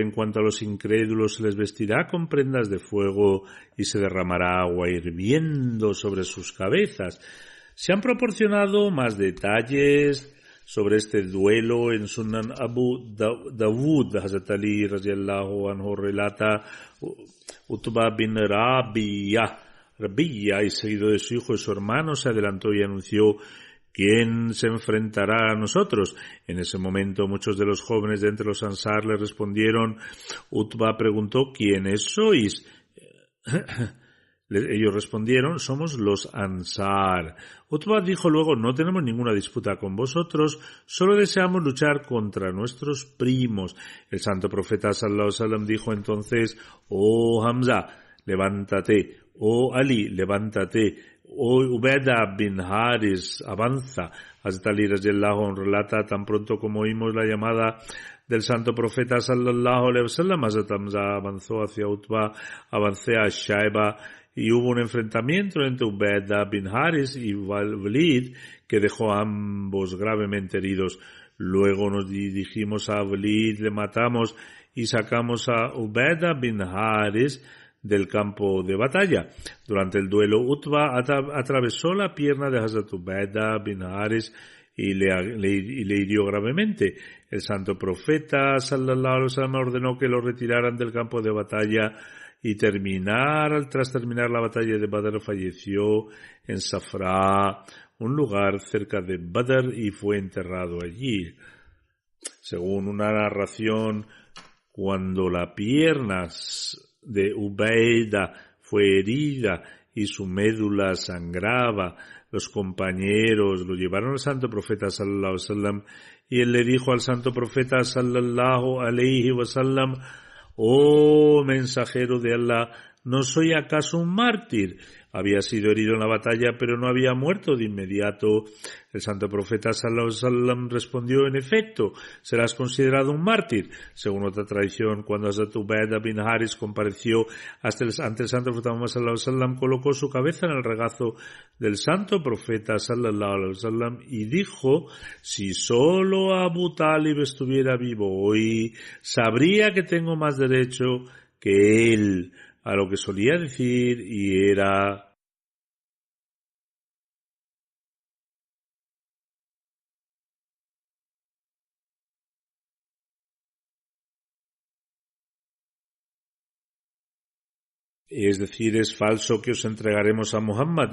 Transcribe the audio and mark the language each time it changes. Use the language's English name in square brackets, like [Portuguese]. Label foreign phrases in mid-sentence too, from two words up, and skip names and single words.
[Spanish] En cuanto a los incrédulos, se les vestirá con prendas de fuego y se derramará agua hirviendo sobre sus cabezas. Se han proporcionado más detalles sobre este duelo en Sunan Abu Dawud. Hazrat Ali [Arabic] رضي الله عنه [Spanish] relata: Utba bin Rabiya, y seguido de su hijo y su hermano, se adelantó y anunció: ¿quién se enfrentará a nosotros? En ese momento muchos de los jóvenes de entre los Ansar le respondieron. Utba preguntó: ¿quiénes sois? Ellos respondieron: somos los Ansar. Utbah dijo luego: no tenemos ninguna disputa con vosotros, solo deseamos luchar contra nuestros primos. El santo profeta [Arabic] صلى الله عليه وسلم [Spanish] dijo entonces: oh Hamza, levántate; oh Ali, levántate; oh Ubeda bin Haris, avanza. Hazrat Ali [Arabic] رضي الله عنه [Spanish] relata: tan pronto como oímos la llamada del santo profeta [Arabic] صلى الله عليه وسلم, [Spanish] Hazrat Hamza avanzó hacia Utbah, avancé a Shaiba, y hubo un enfrentamiento entre Ubeda bin Haris y Walid que dejó a ambos gravemente heridos. Luego nos dirigimos a Walid, le matamos y sacamos a Ubeda bin Haris del campo de batalla. Durante el duelo, Utbah atravesó la pierna de Hazrat Ubeda bin Haris y le hirió gravemente. El santo profeta [Arabic] صلى الله عليه وسلم [Spanish] ordenó que lo retiraran del campo de batalla y tras terminar la batalla de Badr falleció en Safra, un lugar cerca de Badr, y fue enterrado allí. Según una narración, cuando la pierna de Ubaida fue herida y su médula sangraba, los compañeros lo llevaron al santo profeta [Arabic] صلى الله عليه وسلم [Spanish] y él le dijo al santo profeta [Arabic] صلى الله عليه وسلم: [Spanish] oh mensajero de Allah, ¿no soy acaso un mártir? Había sido herido en la batalla, pero no había muerto de inmediato. El santo profeta [Arabic] صلى الله عليه وسلم [Spanish] respondió: en efecto, serás considerado un mártir. Según otra tradición, cuando Hazrat Ubeda bin Haris compareció ante el santo profeta Muhammad sallallahu [Arabic] عليه وسلم, [Spanish] colocó su cabeza en el regazo del santo profeta [Arabic] صلى الله عليه وسلم [Spanish] y dijo: si solo Abu Talib estuviera vivo hoy, sabría que tengo más derecho que él a lo que solía decir, y era: es decir, es falso que os entregaremos a Muhammad.